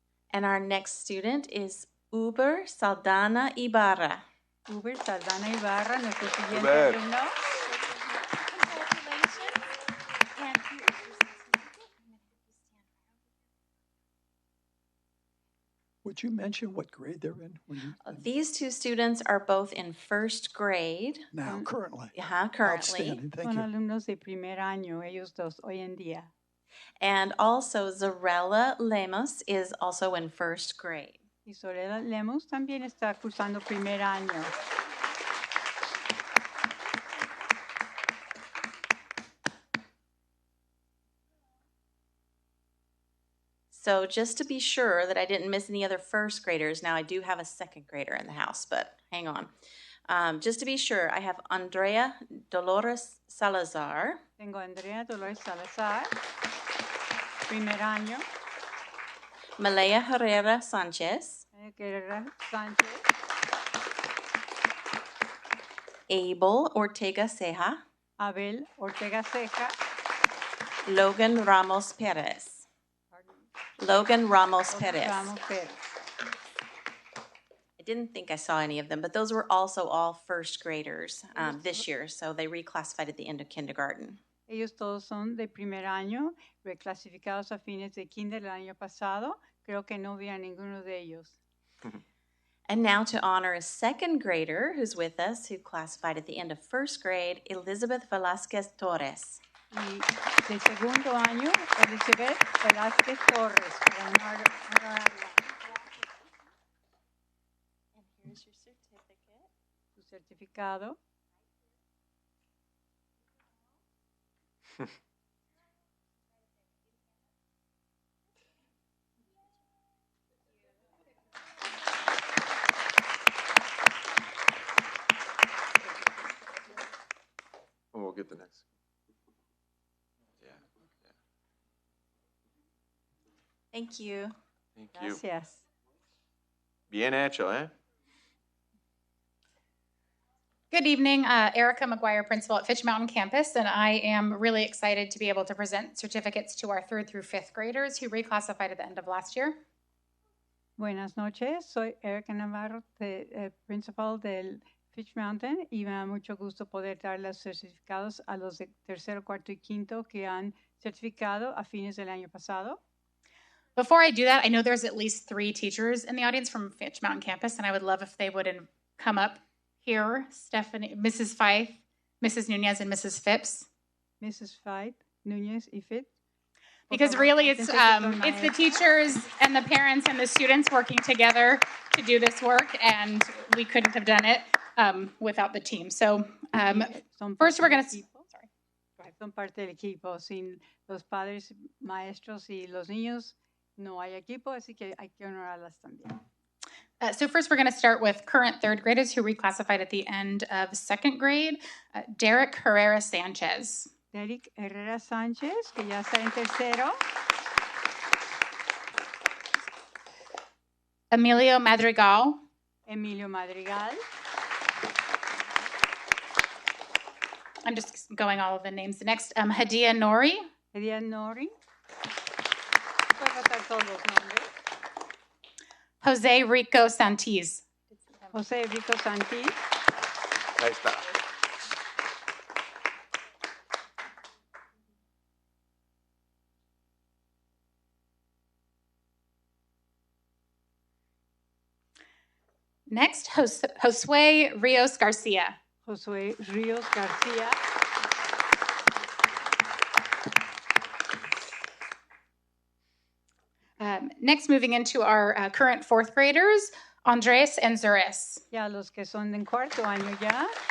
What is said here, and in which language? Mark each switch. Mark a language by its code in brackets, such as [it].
[en] And our next student is Uber Saldana Ibarra. [es] Uber Saldana Ibarra, nuestro siguiente Uber. alumno. [en] Would you mention what grade they're in? When you, These 2 students are both in 1st grade. now, currently. Currently. Outstanding, thank [es] Son [en] you. [es] alumnos de primer año, ellos dos hoy en día. [en] And also Zarella Lemos is also in 1st grade. [es] Y Sorella Lemus también está cursando primer año. [en] So just to be sure that I didn't miss any other 1st graders, now I do have a 2nd grader in the house, but hang on. Just to be sure, I have Andrea Dolores Salazar. [es] Tengo a Andrea Dolores Salazar, primer año. [en] Malaya Herrera Sanchez. [es] Guerrera Sánchez. [en] Abel Ortega Ceja. [es] Abel Ortega Ceja. [en] Logan Ramos Perez. Logan Ramos Perez. [es] Ramos Pérez. [en] I didn't think I saw any of them, but those were also all 1st graders this year, so they reclassified at the end of kindergarten. [es] Ellos todos son de primer año, reclasificados a fines de kinder el año pasado. Creo que no vi a ninguno de ellos. [en] And now to honor a 2nd grader who's with us, who classified at the end of 1st grade, Elizabeth Velasquez Torres. [es] Y de segundo año, Elizabeth Velázquez Torres, para honorarla. [en] And here's your certificate. [es] Su certificado. [en] Oh, we'll get the next. Yeah. Thank you. Thank you. [es] Gracias. Bien hecho, eh? [en] Good evening, Erica McGuire, principal at Fitch Mountain Campus, and I am really excited to be able to present certificates to our 3rd through 5th graders who reclassified at the end of last year. [es] Buenas noches, soy Erica Navarro, principal del Fitch Mountain, y me da mucho gusto poder dar los certificados a los de tercero, cuarto y quinto que han certificado a fines del año pasado. [en] Before I do that, I know there's at least 3 teachers in the audience from Fitch Mountain campus, and I would love if they would come up here. Stephanie, Mrs. Fife, Mrs. Nunez, and Mrs. Phipps. [es] Mrs. Fife, Nunez y Fit. [en] Because really it's the teachers and the parents and the students working together to do this work, and we couldn't have done it without the team. So first we're going to... [es] Son parte del equipo. Sin los padres, maestros y los niños no hay equipo, así que hay que honorarlas también. [en] So first we're going to start with current 3rd graders who reclassified at the end of 2nd grade. Derek Herrera Sanchez. [es] Derek Herrera Sánchez, que ya está en tercero. [en] Emilio Madrigal. [es] Emilio Madrigal. [en] I'm just going all of the names. Next, Hadia Nori. [es] Hadia Nori. Puedo tratar todos los nombres. [en] Jose Rico Santiz. [es] Jose Rico Santiz. Ahí está. [en] Next, Josue Rios Garcia. [es] Josué Ríos García. [en] Next, moving into our current 4th graders, Andres and Zuris. [es] Ya los que son en cuarto año ya.